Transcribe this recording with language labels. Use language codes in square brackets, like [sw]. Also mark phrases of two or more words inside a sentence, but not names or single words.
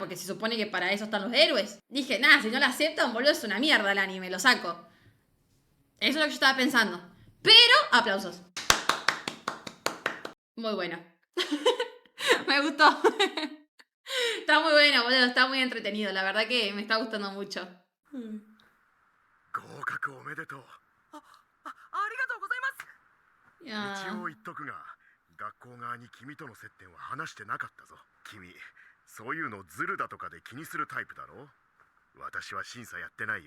[es] Porque se supone que para eso están los héroes. Dije, nada, si no lo aceptan, boludo, es una mierda el anime, lo saco. Eso es lo que yo estaba pensando. Pero, aplausos. Muy bueno. Me gustó. Está muy bueno, boludo. Está muy entretenido. La verdad que me está gustando mucho. [ja] 合格おめでとう。ありがとうございます。いや一ー応言っとくが、学校側に君との接点は話してなかったぞ。君、そういうのズルだとかで気にするタイプだろ。私は審査やってないよ。